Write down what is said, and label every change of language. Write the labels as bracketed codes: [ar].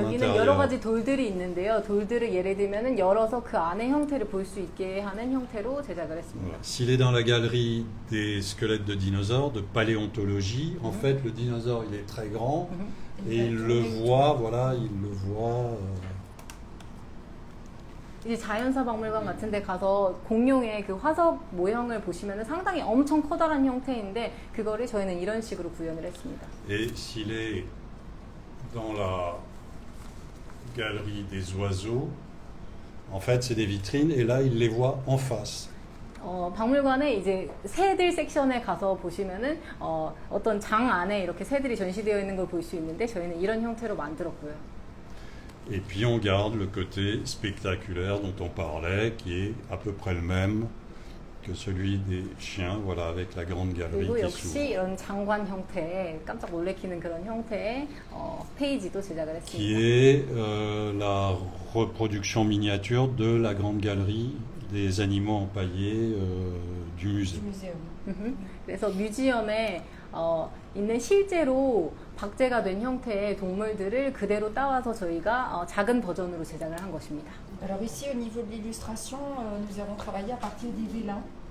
[ko] 여기는 [fr] l'intérieur. [ko] 여러 가지 돌들이 있는데요. 돌들을 예를 들면 열어서 그 안의 형태를 볼 수 있게 하는 형태로 제작을 했습니다. [fr] Voilà. S'il est dans la galerie des squelettes de dinosaures, de paléontologie, en fait, le dinosaure, il est très grand et il le voit, voilà, il le voit. [ko] 이제 자연사 박물관 같은 데 가서 공룡의 그 화석 모형을 보시면 상당히 엄청 커다란 형태인데 그거를 저희는 이런 식으로 구현을 했습니다. [fr] Et s'il est dans la galerie des oiseaux, en fait, c'est des vitrines et là, il les voit en face. [ko] 박물관에 이제 새들 섹션에 가서 보시면은 어떤 장 안에 이렇게 새들이 전시되어 있는 걸 볼 수 있는데 저희는 이런 형태로 만들었고요. [fr] Et puis on garde le côté spectaculaire dont on parlait, qui est à peu près le même que celui des chiens, voilà, avec la grande galerie [ko] 그리고 역시 [fr] s'ouvre. [ko] 이런 장관 형태의 깜짝 놀래키는 그런 형태의 페이지도 제작을 [fr] Qui [ko] 했습니다. [fr] est la reproduction miniature de la grande galerie des animaux empaillés du musée. Du muséum. [ko] 그래서 뮤지엄에 있는 실제로 박제가 된 형태의 동물들을 그대로 따와서 저희가 작은 버전으로 제작을 한 것입니다. [fr] Alors ici, au niveau de l'illustration, nous avons travaillé à partir des vélins.